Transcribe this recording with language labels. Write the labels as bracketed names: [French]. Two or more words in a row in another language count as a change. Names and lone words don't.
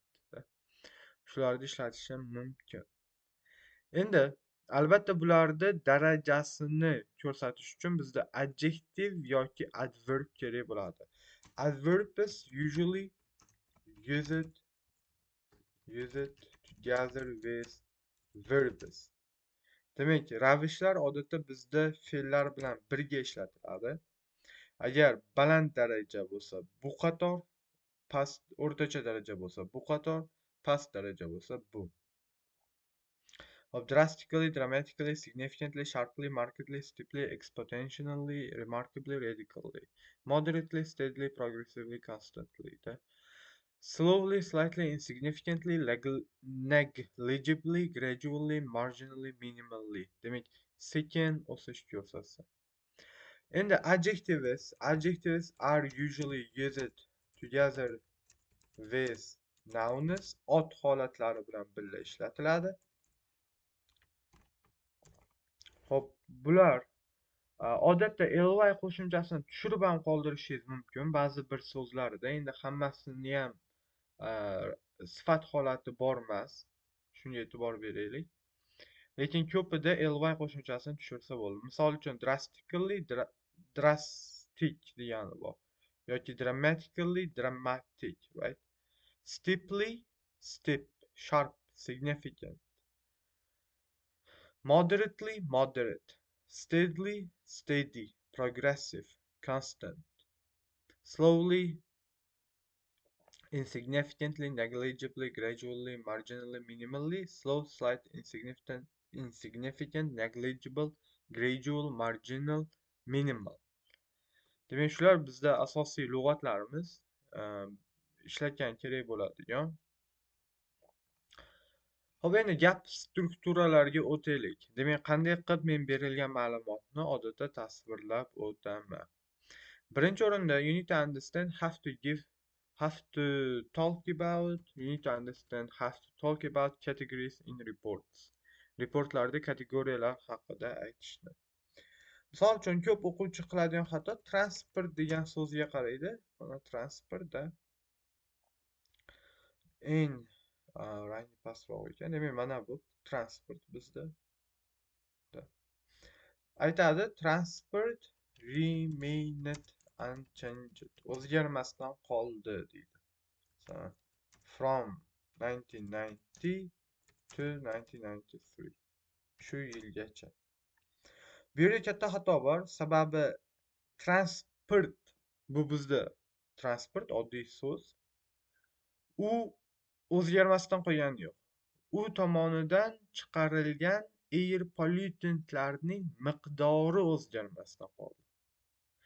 [Uzbek] Shularni ishlatish ham mumkin. Endi albatta bularni darajasini ko'rsatish uchun bizda adjective yoki adverb kerak bo'ladi. [English] Adverbs usually use it together with verbs. [Uzbek] Demak, ravishlar odatda bizda fe'llar bilan birga ishlatiladi. Agar baland daraja bo'lsa, bu qator, past o'rtacha daraja bo'lsa, bu qator, past daraja bo'lsa, bu. [English] Of drastically, dramatically, significantly, sharply, markedly, steeply, exponentially, remarkably, radically, moderately, steadily, progressively, constantly. Slowly, slightly, insignificantly, negligibly, gradually, marginally, minimally. [Uzbek] Demak, sekin o'sish ko'rsatsa. [English] And the adjectives are usually used together with nouns. [Uzbek] Ot holatlari bilan birga ishlatiladi. Xo'p, bular odatda ly qo'shimchasini tushirib ham qoldirishingiz mumkin ba'zi bir so'zlarda. Endi hammasini ham sifat holati bor emas. Shunga e'tibor beraylik. Lekin ko'pida ly qo'shimchasini tushirsa bo'ladi. Misol uchun [English] drastically drastic [Uzbek] degani bor yoki [English] dramatically dramatic, right? Steeply steep, sharp, significant. Moderately moderate, steadily steady, progressive, constant. Slowly, insignificantly, negligibly, gradually, marginally, minimally. Slow, slight, insignificant, negligible, gradual, marginal, minimal. [Uzbek] Demak, shular bizda asosiy lug'atlarimiz, ishlatgan kerak bo'ladigan. Xo'p, endi gap strukturalariga o'taylik. Demak, qanday qilib men berilgan ma'lumotni odatda tasvirlab o'taman. Birinchi o'rinda [English] you need to understand, have to talk about, you need to understand, have to talk about categories in reports. [Uzbek] Reportlarda kategoriyalar haqida aytishni. Misol uchun ko'p o'quvchi qiladigan xato transport degan so'zga qaraydi. Mana transportda eng rangi pastroq ekan. Demak, mana bu transport bizda. Aytadi [English] transport remained unchanged. [Uzbek] O'zgarmasdan qoldi deydi. [English] So, from 1990 to 1993. [Uzbek] Shu yilgacha. Bu yerda katta xato bor. Sababi transport, bu bizda transport oddiy so'z. U o'zgarmasdan qolgani yo'q. U tomonidan chiqarilgan [English] air pollutantlarning [Uzbek] miqdori o'zgarmasdan qoldi.